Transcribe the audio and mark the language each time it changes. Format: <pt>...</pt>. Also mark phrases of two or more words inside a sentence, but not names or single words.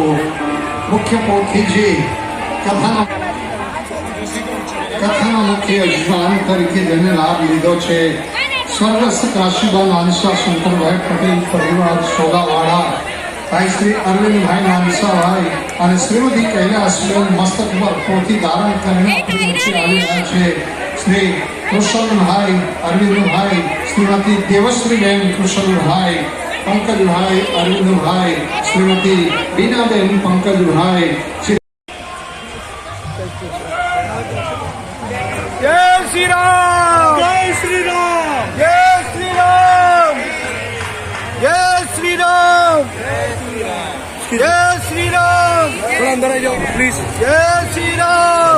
<gu>મુખ્ય પોથીજી કથાના મુખ્ય યજમાન તરીકે જેને લાભ લીધો છે સ્વર્ગસ્થ કાશીબા નાનસા શંકરભાઈ પટેલ પરિવાર સોગાવાડા, ભાઈ શ્રી અરવિંદભાઈ નાનસાભાઈ અને શ્રીમતી કૈલાસબેન મસ્તક પર પોથી ધારણ કરીને આપણી વચ્ચે આવી રહ્યા છે. શ્રી કુશલભાઈ અરવિંદભાઈ, શ્રીમતી દેવશ્રીબેન કુશલભાઈ, પંકજભાઈ અરવિંદભાઈ, શ્રીમતી બીનાબેન પંકજભાઈ.</gu> <hi>जय श्री राम, जय श्री राम, जय श्री राम, जय श्री राम, जय श्री राम. थोड़ा अंदर आ जाओ प्लीज. जय श्री राम.</hi>